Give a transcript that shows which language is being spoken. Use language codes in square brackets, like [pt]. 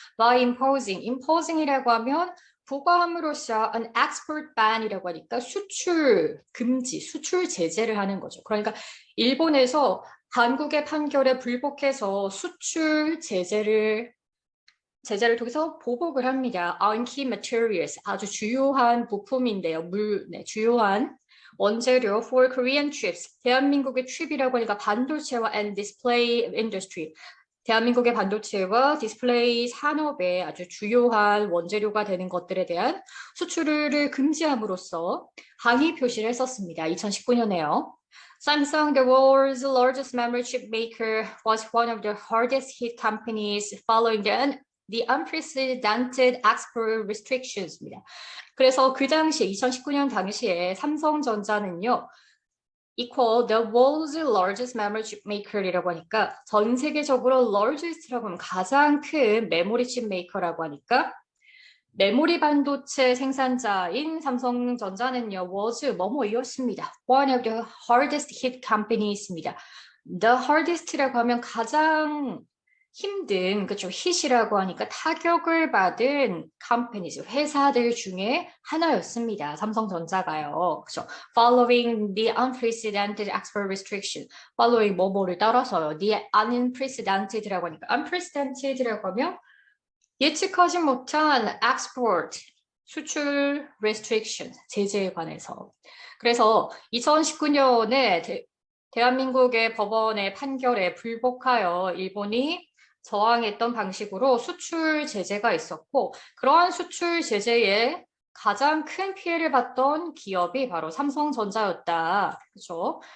[ko] by imposing이라고 하면 부과함으로써 [en] an export ban [ko] 이라고 하니까 수출 금지, 수출 제재를 하는 거죠. 그러니까 일본에서 한국의 판결에 불복해서 수출 제재를 통해서 보복을 합니다. [en] on key materials, [ko] 아주 주요한 부품인데요. 주요한 원재료 [en] for Korean chips, [ko] 대한민국의 칩이라고 하니까 반도체와 [en] and display industry, [ko] 대한민국의 반도체와 디스플레이 산업에 아주 주요한 원재료가 되는 것들에 대한 수출을 금지함으로써 항의 표시를 했었습니다. 2019년에요. [en] Samsung, the world's largest memory chip maker, was one of the hardest hit companies following the unprecedented export restrictions입니다. [ko] 그래서 그 당시에 2019년 당시에 삼성전자는요. equal [en] the world's largest memory chip maker [ko] 이라고 하니까 전 세계적으로 largest라고 하면 가장 큰 메모리 칩 메이커라고 하니까 메모리 반도체 생산자인 삼성전자는요. was 뭐뭐이었습니다. [en] one of the hardest hit companies입니다. [ko] the hardest라고 하면 가장 힘든, 그쵸, hit이라고 하니까 타격을 받은 companies, 회사들 중에 하나였습니다. 삼성전자가요. 그쵸. [en] Following the unprecedented export restriction. [ko] Following 뭐뭐를 따라서요. [en] The unprecedented [ko] 라고 하니까 unprecedented라고 하면 예측하지 못한 export, 수출 restriction, 제재에 관해서. 그래서 2019년에 대한민국의 법원의 판결에 불복하여 일본이 저항했던 방식으로 수출 제재가 있었고 그러한 수출 제재에 가장 큰 피해를 봤던 기업이 바로 삼성전자였다. 그렇죠?